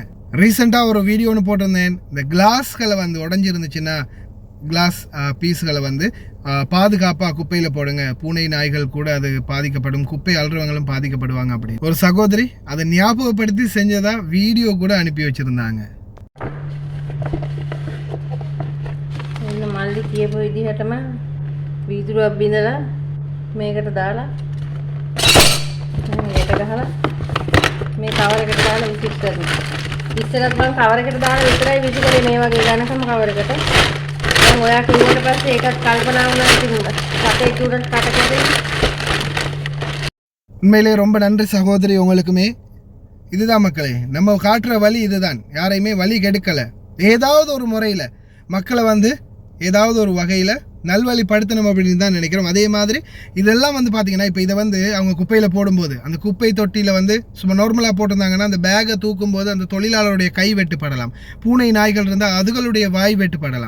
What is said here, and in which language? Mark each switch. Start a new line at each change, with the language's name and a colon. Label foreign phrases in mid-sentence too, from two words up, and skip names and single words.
Tamil: ரீசெண்டாக ஒரு வீடியோ ஒன்று போட்டிருந்தேன். இந்த கிளாஸ்களை வந்து உடஞ்சிருந்துச்சுன்னா கிளாஸ் பீஸ்களை வந்து பாதுகாப்பாக குப்பையில் போடுங்க, பூனை நாய்கள் கூட அது பாதிக்கப்படும், குப்பை அல்றவங்களும் பாதிக்கப்படுவாங்க அப்படின்னு ஒரு சகோதரி அதை ஞாபகப்படுத்தி செஞ்சதா வீடியோ கூட அனுப்பி வச்சுருந்தாங்க.
Sinhala: මල්ලි කියපු විදිහටම වීදුරුවක් බිඳලා මේකට දාලා මේකට ගහලා මේ කවර් එකට දාලා විසික් කරනවා. ඉස්සරත් මම කවර් එකට දාලා විතරයි විසි කරේ මේ වගේ ඝනකම කවර් එකට. දැන් ඔයා කිව්වට පස්සේ ඒකත් කල්පනා වුණා ඉතින් සතේ චූඩන් කටකේ.
Tamil: உண்மையிலே ரொம்ப நன்றி சகோதரி உங்களுக்குமே. இதுதான் மக்களே, நம்ம காட்டுற வழி இதுதான். யாரையுமே வழி கெடுக்கலை. ஏதாவது ஒரு முறையில் மக்களை வந்து ஏதாவது ஒரு வகையில் நல்வழிப்படுத்தணும் அப்படின்னு தான் நினைக்கிறோம். அதே மாதிரி இதெல்லாம் வந்து பார்த்திங்கன்னா, இப்போ இதை வந்து அவங்க குப்பையில் போடும்போது அந்த குப்பை தொட்டியில் வந்து சும்மா நார்மலாக போட்டிருந்தாங்கன்னா அந்த பேக்கை தூக்கும்போது அந்த தொழிலாளருடைய கை வெட்டுப்படலாம், பூனை நாய்கள் இருந்தால் அதுகளுடைய வாய் வெட்டுப்படலாம்.